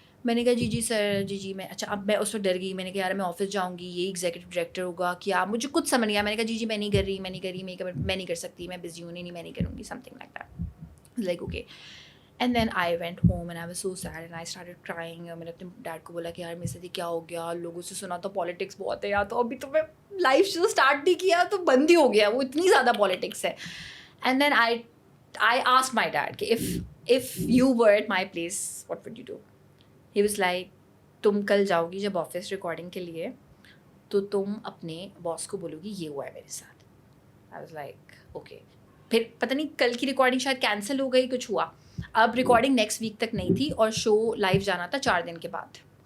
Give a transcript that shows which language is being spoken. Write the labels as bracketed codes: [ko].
[ur] میں نے کہا جی سر جی میں اچھا. اب میں اس وقت ڈر گئی. میں نے کہا یار میں آفس جاؤں گی, یہ ایگزیکٹو ڈائریکٹر ہوگا کیا, مجھے کچھ سمجھ نہیں آیا. میں نے کہا جی میں نہیں کر رہی میں نہیں کر سکتی, میں بزی ہوں, نہیں میں نہیں کروں گی, [en] Something like that. [ur] Like okay. [en] And then I went home and I was so sad and I started crying. [ur] میں نے اپنے ڈیڈ کو بولا کہ یار میرے ساتھ کیا ہو گیا, لوگوں سے سنا تو پالیٹکس بہت ہے, یا تو ابھی تو میں لائف شو اسٹارٹ نہیں کیا تو بند ہی ہو گیا, وہ اتنی زیادہ پالیٹکس ہے. [en] And then I asked my dad کہ if you were at my place what would you do. He was like [ur] تم کل جاؤ گی جب آفس ریکارڈنگ کے لیے تو تم اپنے باس کو بولو گی یہ ہوا ہے میرے ساتھ. [en] I was like okay. [ur] پھر پتہ نہیں کل کی ریکارڈنگ شاید کینسل ہو گئی, کچھ ہوا. اب ریکارڈنگ نیکسٹ ویک تک نہیں تھی اور شو لائیو جانا تھا 4 دن کے بعد.